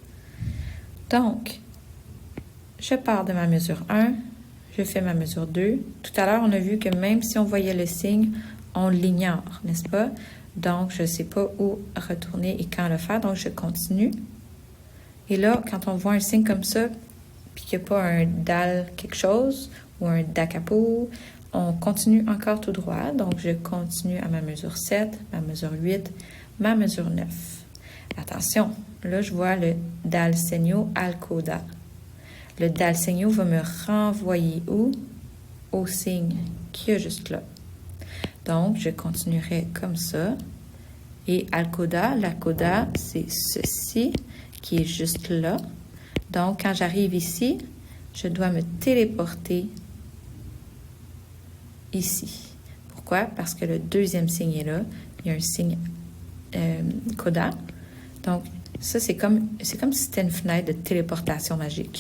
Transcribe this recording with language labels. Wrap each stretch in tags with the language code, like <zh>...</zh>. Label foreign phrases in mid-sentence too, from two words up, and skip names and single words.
<fr>Donc, je pars de ma mesure 1, je fais ma mesure 2. Tout à l'heure, on a vu que même si on voyait le signe, on l'ignore, n'est-ce pas? Donc, je ne sais pas où retourner et quand le faire, donc je continue. Et là, quand on voit un signe comme ça, puis qu'il n'y a pas un dal quelque chose ou un</fr> <it>da capo,</it> <fr>on continue encore tout droit. Donc, je continue à ma mesure 7, ma mesure 8, ma mesure 9. Attention, là, je vois le</fr> <it>dal segno al coda.</it> <fr>Le</fr> <it>dal segno</it> <fr>va me renvoyer où? Au signe qui est juste là. Donc, je continuerai comme ça. Et</fr> <it>al coda,</it> <fr>la coda, c'est ceci qui est juste là. Donc, quand j'arrive ici, je dois me téléporter ici. Pourquoi? Parce que le deuxième signe est là. Il y a un signe coda. Donc, ça, c'est comme si c'était une fenêtre de téléportation magique.</fr>